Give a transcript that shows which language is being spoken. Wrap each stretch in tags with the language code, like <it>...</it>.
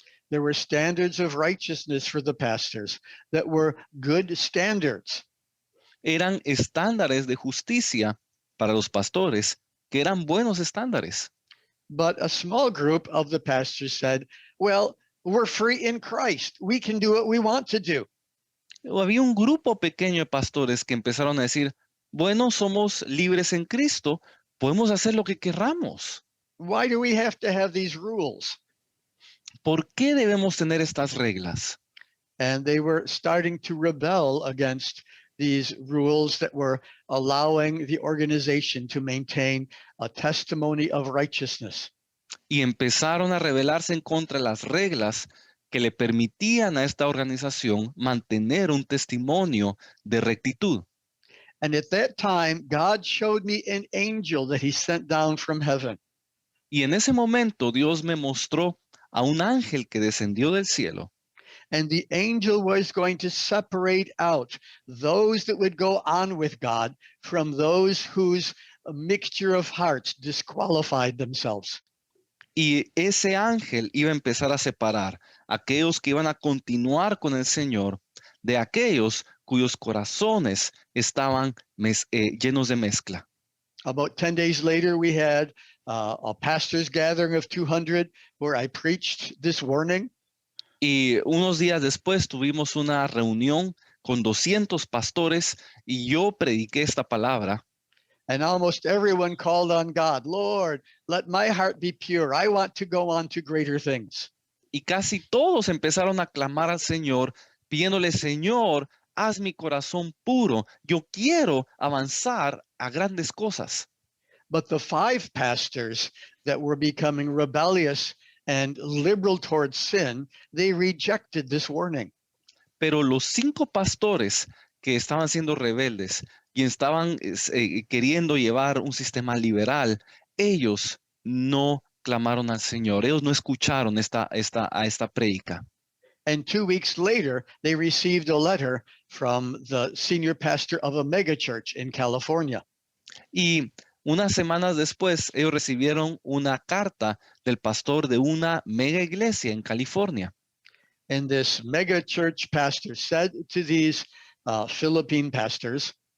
<en>There were standards of righteousness for the pastors that were good standards.</en> <es>Eran estándares de justicia para los pastores que eran buenos estándares.</es> <en>But a small group of the pastors said, well, we're free in Christ. We can do what we want to do.</en> <es>Había un grupo pequeño de pastores que empezaron a decir, bueno, somos libres en Cristo, podemos hacer lo que querramos.</es> <en>Why do we have to have these rules?</en> <es>¿Por qué debemos tener estas reglas?</es> <en>And they were starting to rebel against these rules that were allowing the organization to maintain a testimony of righteousness.</en> <es>Y empezaron a rebelarse en contra de las reglas que le permitían a esta organización mantener un testimonio de rectitud.</es> <en>And at that time, God showed me an angel that he sent down from heaven.</en> <es>Y en ese momento Dios me mostró a un ángel que descendió del cielo.</es> <en>And the angel was going to separate out those that would go on with God from those whose mixture of hearts disqualified themselves.</en> <es>Y ese ángel iba a empezar a separar a aquellos que iban a continuar con el Señor de aquellos cuyos corazones estaban llenos de mezcla.</es> <en>About 10 days later, we had a pastor's gathering of 200 where I preached this warning.</en> <es>Y unos días después tuvimos una reunión con 200 pastores y yo prediqué esta palabra.</es> <en>And almost everyone called on God, Lord, let my heart be pure. I want to go on to greater things.</en> <es>Y casi todos empezaron a clamar al Señor, pidiéndole, Señor, haz mi corazón puro. Yo quiero avanzar a grandes cosas.</es> <en>But the 5 pastors that were becoming rebellious and liberal towards sin, they rejected this warning.</en> <es>Pero los 5 pastores que estaban siendo rebeldes y estaban queriendo llevar un sistema liberal, ellos no clamaron al Señor, ellos no escucharon a esta prédica.</es> <en>And 2 weeks later, they received a letter from the senior pastor of a megachurch in California.</en> <es>Y unas semanas después, ellos recibieron una carta del pastor de una mega iglesia en California.</es> <en>And this mega church pastor said to these Philippine pastors,</en>